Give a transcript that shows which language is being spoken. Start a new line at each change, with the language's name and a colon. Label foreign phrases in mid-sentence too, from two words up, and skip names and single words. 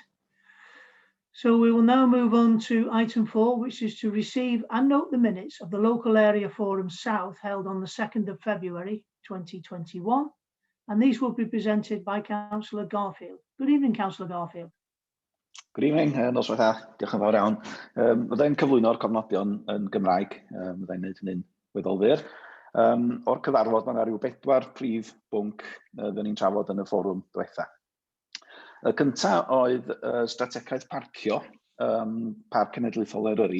English: So we will now move on to item 4, which is to receive and note the minutes of the Local Area Forum South held on the 2nd of February 2021. And these will be presented by Councillor Garfield. Good evening, Councillor Garfield. Good evening,
Welsh: nos dda, diolch yn fawr iawn. Byddai'n cyflwyno'r cofnodion yn Gymraeg, byddai'n gwneud hynny'n weddol fyr. O'r cyfarfod, mae yna rhyw 4 prif bwnc fydden ni'n trafod yn y fforwm diwetha. Y cyntaf oedd strategaeth parcio, Parc Cenedlaethol Eryri.